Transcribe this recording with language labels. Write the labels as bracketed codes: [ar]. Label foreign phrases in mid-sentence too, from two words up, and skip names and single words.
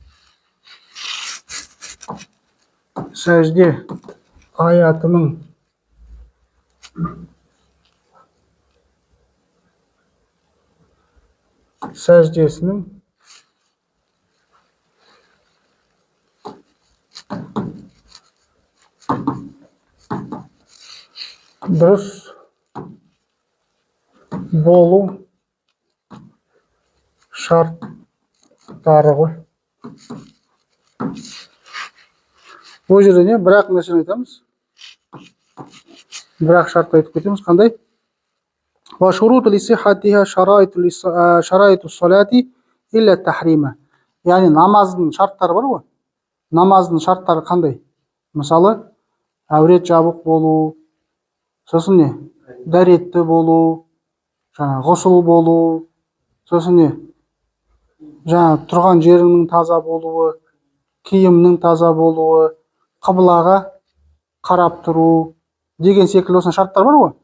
[kk] Сәжде аятының сәждесінің дұрыс болу шарттары ғой. Бұл жерде не? Бірақ нәрсені айтамыз. Бірақ шартты айтып кетеміз. Қандай? [ar] وشروطها لصحتها شرائط الصلاة إلا التحريمة. [kk] Яғни намаздың шарттары бар ғой. Намаздың шарттары қандай? Мысалы, әурет жабық болу, сосын не? Дәретті болу, ғұсыл болу, сосын не? Тұрған жеріңнің таза болуы, киімнің таза болуы, қыблаға қарап тұру деген секілді осындай шарттар бар ғой.